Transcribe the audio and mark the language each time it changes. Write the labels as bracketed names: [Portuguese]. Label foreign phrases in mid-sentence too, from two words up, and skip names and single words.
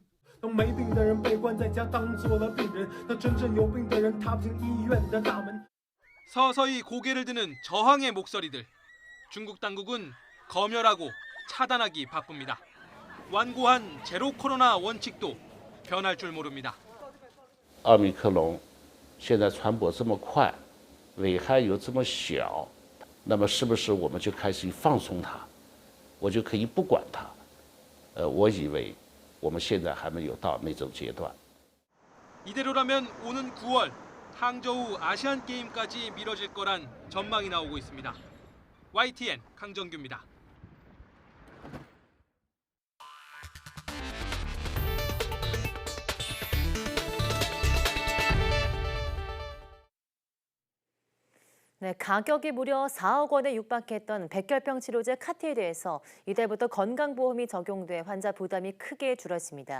[Korean] 서서히 고개를 드는 저항의 목소리들. 중국 당국은 검열하고 차단하기 바쁩니다. 완고한 제로 코로나 원칙도 변할 줄 모릅니다. [Chinese] 奥密克戎现在传播这么快，危害又这么小，那么是不是我们就开始放松它，我就可以不管它？我以为我们现在还没有到那种阶段。 [Korean] 이대로라면 오는 9월 항저우 아시안 게임까지 미뤄질 거란 전망이 나오고 있습니다. YTN 강정규입니다. 네, 가격이 무려 4억 원에 육박했던 백혈병 치료제 카티에 대해서 이달부터 건강보험이 적용돼 환자 부담이 크게 줄었습니다.